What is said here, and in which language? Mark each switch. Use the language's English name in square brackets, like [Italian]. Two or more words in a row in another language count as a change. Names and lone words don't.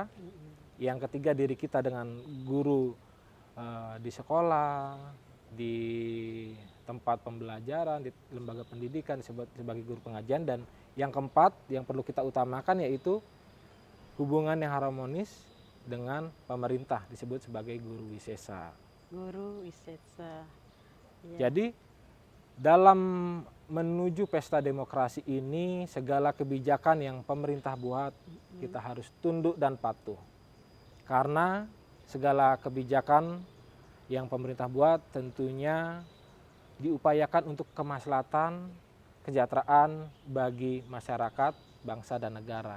[Indonesian] Yang ketiga, diri kita dengan guru di sekolah, di tempat pembelajaran, di lembaga pendidikan disebut sebagai guru pengajian. Dan yang keempat, yang perlu kita utamakan yaitu hubungan yang harmonis dengan pemerintah disebut sebagai guru wisesa. Guru wisesa. Ya. Jadi dalam menuju pesta demokrasi ini, segala kebijakan yang pemerintah buat kita harus tunduk dan patuh. Karena segala kebijakan yang pemerintah buat tentunya diupayakan untuk kemaslahatan, kesejahteraan bagi masyarakat, bangsa dan negara.